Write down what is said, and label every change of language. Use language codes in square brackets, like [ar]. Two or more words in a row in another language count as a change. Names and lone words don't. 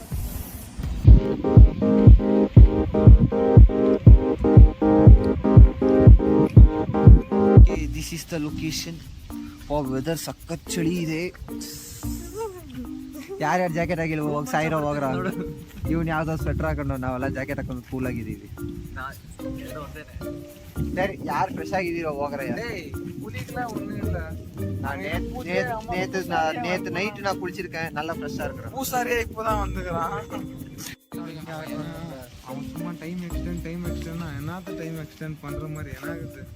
[en] this is the location weather [kn] ಸಖತ್ ಚಳಿ ಇದೆ ಯಾರ್ಯಾರು ಜಾಕೆಟ್ ಆಗಿಲ್ಲ ಹೋಗಿ ಸಾಯಿರೋ ಹೋಗ್ರ ಇವ್ನು ಯಾವ್ದೋ ಸ್ವೆಟರ್ ಹಾಕೊಂಡು ನಾವೆಲ್ಲ ಜಾಕೆಟ್ ಹಾಕೊಂಡು ಕೂಲ್ ಆಗಿದ್ದೀವಿ ಸರಿ ಯಾರು ಫ್ರೆಶ್ ಆಗಿದ್ದೀರೋ ಹೋಗ್ರ [ta] நேத்து நைட்டு நான் குளிச்சிருக்கேன் நல்லா ஃப்ரெஷ்ஷா இருக்கிறேன் பூசாரியே இப்போதான் வந்துக்கிறான் அவன் சும்மா [en] time extend [ta] என்னத்த [en] time extend [ta] பண்ற மாதிரி ಏನಾಗುತ್ತೆ